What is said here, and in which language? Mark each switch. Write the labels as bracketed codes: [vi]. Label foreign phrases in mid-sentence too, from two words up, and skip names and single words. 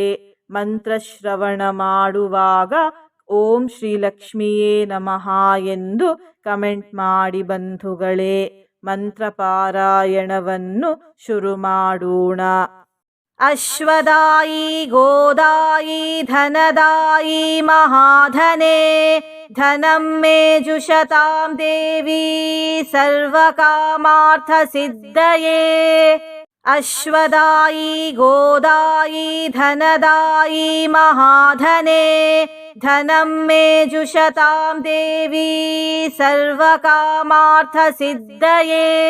[kn] ಮಂತ್ರಶ್ರವಣ ಮಾಡುವಾಗ [sa] ಓಂ ಶ್ರೀ ಲಕ್ಷ್ಮಿಯೇ ನಮಃ [kn] ಎಂದು ಕಮೆಂಟ್ ಮಾಡಿ ಬಂಧುಗಳೇ. ಮಂತ್ರ ಪಾರಾಯಣವನ್ನು ಶುರು ಮಾಡೋಣ. [sa] ಅಶ್ವದಾಯಿ ಗೋದಾಯಿ ಧನದಾಯಿ ಮಹಾಧನೆ ಧನಂ ಮೇ ಜುಷತಾಂ ದೇವಿ ಸರ್ವಕಾಮಾರ್ಥ ಸಿದ್ಧಯೇ. ಅಶ್ವದಾಯಿ ಗೋದಾಯಿ ಧನದಾಯಿ ಮಹಾಧನೆ ಧನಂ ಮೇ ಜುಷತಾಂ ದೇವಿ ಸರ್ವಕಾಮಾರ್ಥ ಸಿದ್ಧಯೇ.